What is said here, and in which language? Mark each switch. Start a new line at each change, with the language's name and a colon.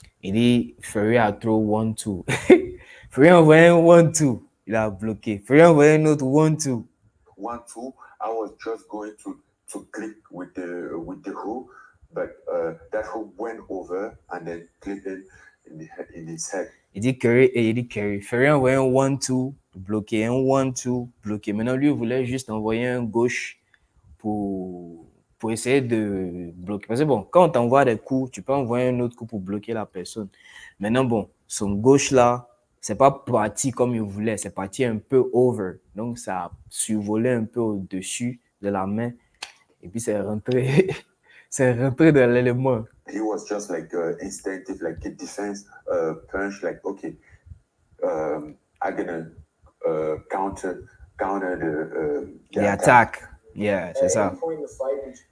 French: Il dit, Fury a throw 1-2. Fury a envoyé un 1-2. Il a bloqué. Fury a envoyé un autre 1-2.
English: 1-2, I was just going to click with the hook, but that hook went over and then clipped in his head.
French: Il dit Curry. Fury a envoyé un 1-2 bloqué, un 1-2 bloqué. Maintenant, lui, il voulait juste envoyer un gauche pour pour essayer de bloquer. Parce que bon, quand on t'envoie des coups, tu peux envoyer un autre coup pour bloquer la personne. Maintenant, bon, son gauche là, c'est pas parti comme il voulait, c'est parti un peu over. Donc, ça a survolé un peu au-dessus de la main. Et puis, c'est rentré, c'est rentré dans l'élément.
English: He was just like instinctive, like a defense punch, like, okay, I'm gonna counter the attack. Yeah,
French: c'est
English: At
French: ça.
English: any point in the fight, did you-